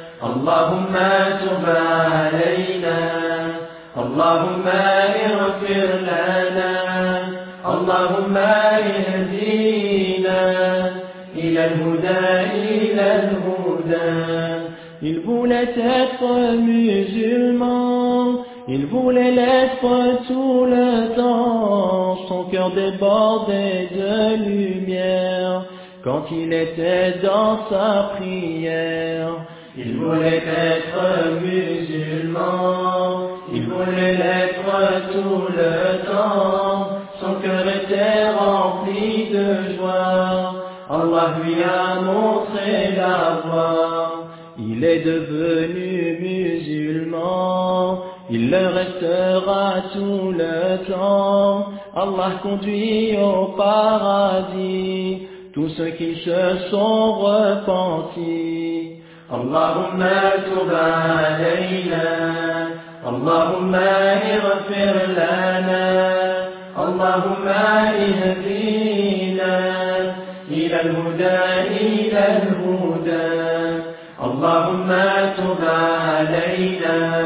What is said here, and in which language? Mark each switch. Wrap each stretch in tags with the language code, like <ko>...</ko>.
<ar>اللهم تب علينا، اللهم اغفر لنا، اللهم اهدينا إلى الهدى إلى الهدى.</ar> <fr>Il voulait être musulman, il voulait l'être tout le temps, son cœur débordait de lumière quand il était dans sa prière. Il voulait être musulman, il voulait l'être tout le temps, son cœur était rempli de joie, Allah lui a montré la voie. Il est devenu musulman, il le restera tout le temps, Allah conduit au paradis tous ceux qui se sont repentis.</fr> <ar>اللهم تب اللهم اغفر لنا اللهم اهدينا إلى الهدى إلى الهدى اللهم تب علينا</ar>